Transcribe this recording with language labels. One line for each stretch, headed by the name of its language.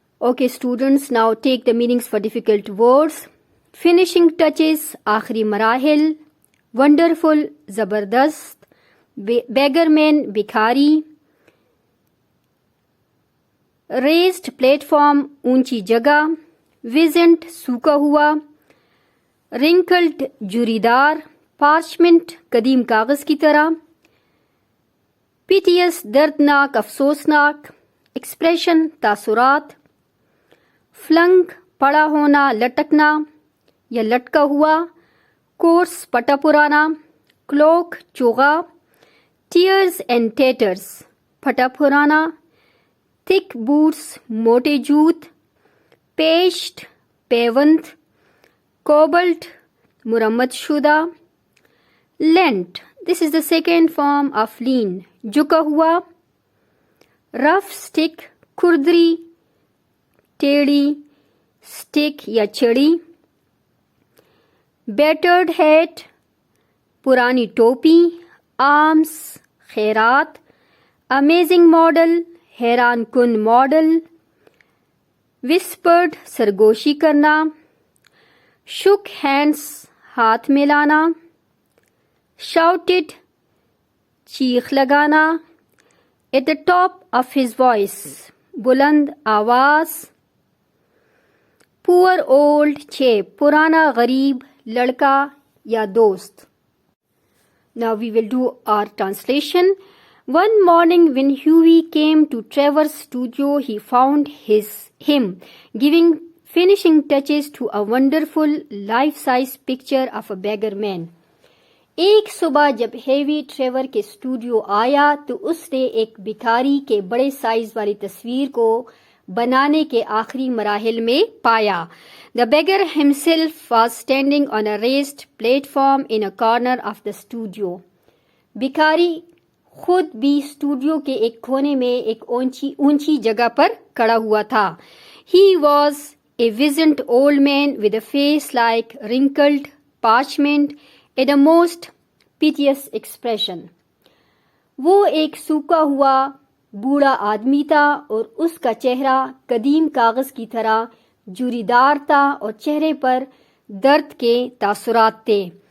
English: Okay students, now take the meanings for difficult words. Finishing touches,
Urdu: آخری مراحل.
English: Wonderful, زبردست. Beggar man, بھکاری. Raised platform,
Urdu: اونچی جگہ. Wizened, سوکھا ہوا.
English: Wrinkled, جھریدار.
Urdu: Parchment, قدیم کاغذ کی طرح. Piteous, دردناک, افسوسناک.
English: Expression, تاثرات.
Urdu: Flung, پڑا ہونا, لٹکنا یا لٹکا ہوا. Coarse, پٹا پرانا.
English: Cloak, چوغا. Tears and tatters,
Urdu: پھٹا پرانا.
English: Thick boots,
Urdu: موٹے جوت.
English: Patched, پیوند.
Urdu: Cobbled, مرمت شدہ.
English: Leant, this is the second form of lean,
Urdu: جھکا ہوا.
English: Rough stick,
Urdu: کھردری, ٹیڑھی. Stick یا چھڑی.
English: Battered hat,
Urdu: پرانی ٹوپی.
English: Arms, خیرات. Amazing model,
Urdu: حیران کن ماڈل. Whispered, سرگوشی کرنا.
English: Shook hands,
Urdu: ہاتھ ملانا. Shouted, چیخ لگانا.
English: At the top of his voice,
Urdu: بلند آواز.
English: Poor old chap,
Urdu: پرانا غریب لڑکا یا دوست.
English: Now we will do our translation. One morning when Huey came to Trevor's studio, he found him giving finishing touches to a wonderful life-size picture of a beggar man.
Urdu: ایک صبح جب heavy Trevor کے studio آیا تو اس نے ایک بھکاری کے بڑے سائز والی تصویر کو بنانے کے آخری مراحل میں پایا.
English: The beggar himself was standing on a raised platform in a corner of the studio.
Urdu: بھکاری خود بھی اسٹوڈیو کے ایک کونے میں ایک اونچی جگہ پر کھڑا ہوا تھا.
English: He was a wizened old man with a face like wrinkled parchment in a most piteous expression.
Urdu: وہ ایک سوکھا ہوا بوڑھا آدمی تھا اور اس کا چہرہ قدیم کاغذ کی طرح جوریدار تھا اور چہرے پر درد کے تاثرات تھے.